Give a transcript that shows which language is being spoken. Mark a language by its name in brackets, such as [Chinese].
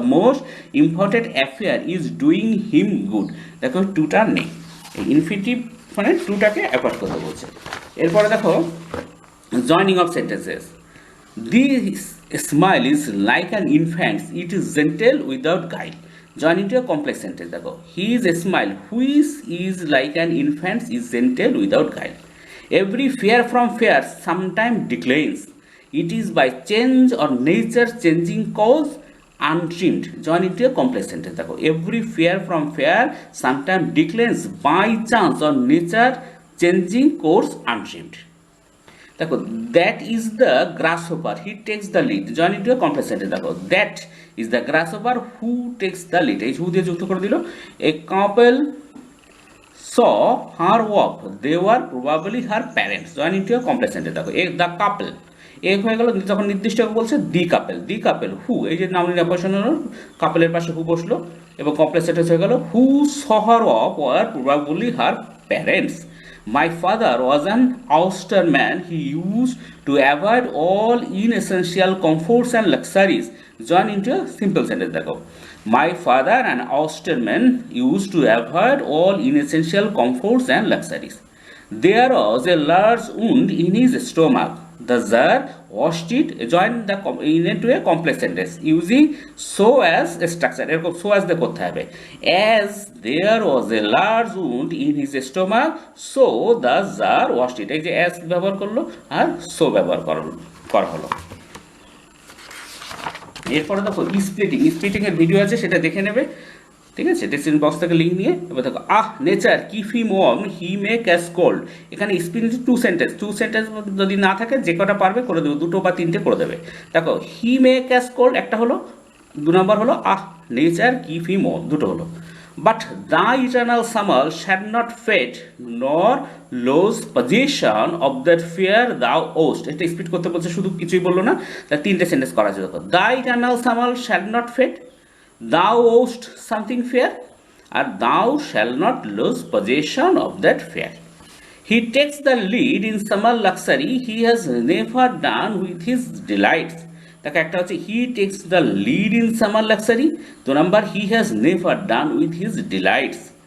[English] the most important affair is doing him good, দেখো [Bangla] টুটা নেই, [English] এই ইনফিনিটিভ [Bangla] মানে টুটাকে অ্যাভয়েড করতে বলছে। এরপরে দেখো [English] Joining of sentences. This smile is like an infants, it is gentle without guide, join into a complex sentence. দেখো his smile which is like an infants is gentle without guide. Every fear from fear sometime declines, it is by change or nature changing cause untrimmed, join into a complex sentence. দেখো every fear from fear sometime declines by chance or nature changing course untrimmed. দেখো that is the grasshopper, he takes the lead, join into a complex sentence. দেখো that is the grasshopper who takes the lead, এই who [Bangla] দিয়ে যুক্ত করে দিল। [English] a couple saw her walk, they were probably her parents, join into a complex sentence. [Bangla] দেখো the couple, এক হয়ে গেল, যখন নির্দিষ্ট বলছে দি কাপেল হু, এই যে নাউন অ্যাপোজিশন হলো, কাপেলের পাশে হু বসলো এবং কমপ্লেক্স সেন্টেন্স হয়ে গেল [English] Who saw her walk were probably her parents. My father was an austere man, he used to avoid all inessential comforts and luxuries, join into a simple sentence. দেখো my father, an austere man, used to avoid all inessential comforts and luxuries. There was a large wound in his stomach, the Tsar washed it, join the into a complex sentence using so as a structure, [Bangla] এরকম so as দিয়ে করতে হবে। [English] as there was a large wound in his stomach, so the Tsar washed it, [Bangla] এই যে as ব্যবহার করলো আর so ব্যবহার করা হলো। এরপরে দেখো স্প্লিটিং এর ভিডিও আছে, সেটা দেখে নেবে, ঠিক আছে, ডেসক্রিপশন বক্স থেকে লিঙ্ক নিয়ে। এবার দেখো [English] nature keep him warm, he may catch cold, এখানে split two sentence [Bangla] যদি না থাকে যে কটা পারবে করে দেবে, [English] দুটো বা তিনটে করে দেবে। [Bangla] দেখো [English] he may catch cold [Bangla] একটা হলো, দু নম্বর হলো [English] nature keep him warm, [Bangla] দুটো হলো। [English] but the eternal summer shall not fade nor lose possession of that fear thou owest, [Bangla] এটা স্প্লিট করতে বলছে, শুধু কিছুই বললো না, তা তিনটে সেন্টেন্স করা যায়। [English] The eternal summer shall not fade, thou owest something fair, and thou shall not lose possession of that fair. He takes the lead in summer luxury, he has never done with his delights. [Bangla] দেখো একটা হচ্ছে [English] he takes the lead in summer luxury, [Bangla] দু নম্বর [English] he has never done with his delights.